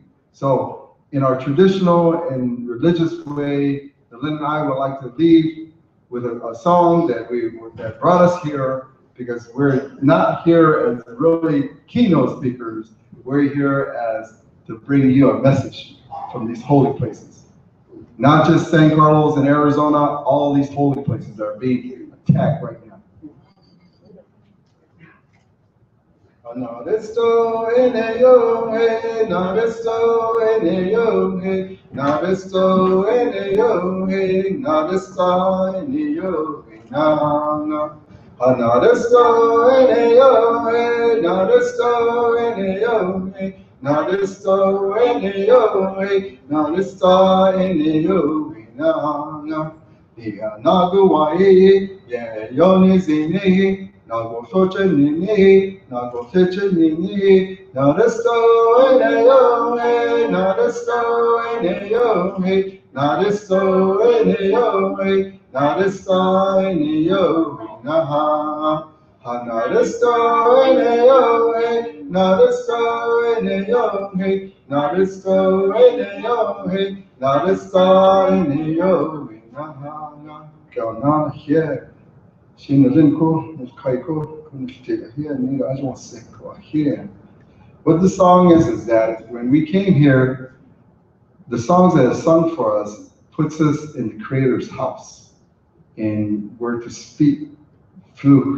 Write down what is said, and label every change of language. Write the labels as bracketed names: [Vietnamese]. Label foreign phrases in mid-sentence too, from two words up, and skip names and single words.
[English] So in our traditional and religious way, Naeyln and I would like to leave with a song that brought us here, because we're not here as really keynote speakers. We're here as to bring you a message from these holy places. Not just San Carlos and Arizona, all these holy places are being attacked right now. [Western Apache] Naristo ene yo he, naristo ene yo he, naristo ene yo he, narista ene yo he, na na. Naristo ene yo he, naristo ene yo he, naristo ene yo he, narista ene yo he, na na. Dia naguai ye yoni zini. Nago soche nago seche nini, naristo ene yo he, naristo ene yo he, naristo ene yo he, narista ene yo he, naha. Naristo ene yo he, naristo ene yo he, naristo ene yo he, narista ene yo he, naha. Kauna here. [English] What the song is that when we came here, the songs that are sung for us puts us in the Creator's house, and we're to speak through.